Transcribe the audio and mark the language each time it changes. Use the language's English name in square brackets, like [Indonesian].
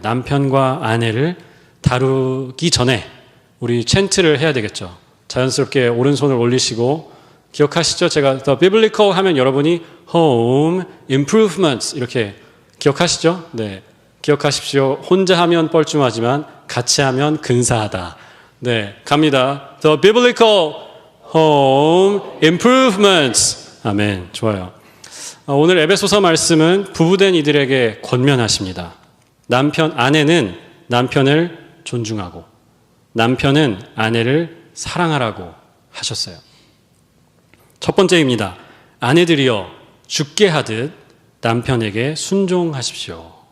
[Korean] 남편과 아내를 다루기 전에 우리 챈트를 해야 되겠죠. 자연스럽게 오른손을 올리시고, 기억하시죠? 제가 [English] The Biblical [Korean] 하면 여러분이 [English] Home Improvements [Korean] 이렇게 기억하시죠? 네, 기억하십시오. 혼자 하면 뻘쭘하지만 같이 하면 근사하다. 네, 갑니다. [English] The Biblical Home Improvements. [Korean] 아멘. 좋아요. 오늘 에베소서 말씀은 부부된 이들에게 권면하십니다. 아내는 남편을 존중하고 남편은 아내를 사랑하라고 하셨어요. 첫 번째입니다. 아내들이여 주께 하듯 남편에게 순종하십시오.